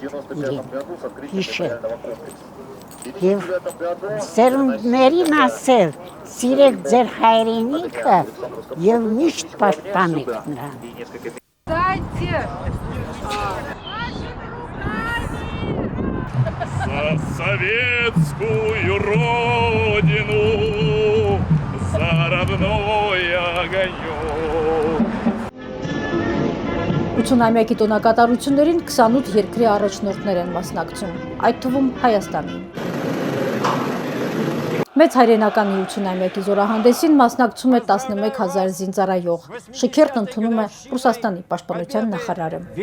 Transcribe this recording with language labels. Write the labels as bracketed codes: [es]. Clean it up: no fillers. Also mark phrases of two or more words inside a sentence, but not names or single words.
[hy] իրեն, հիշել, և սերունդներին ասել, սիրեք ձեր հայրենիքը և միշտ պաշտպանեք նրան։ [ru] За советскую родину, за родной огонек. [hy] 80-ամյակի տոնակատարություններին 28 երկրի առաջնորդներ են մասնակցում, այդ թվում Հայաստանին։ Մեծ հայրենական 80-ամյակի զորահանդեսին մասնակցում է 11,000 զինծառայող։ Շքերթն ընդունում է Ռուսաստանի պաշտպանության նախարարը։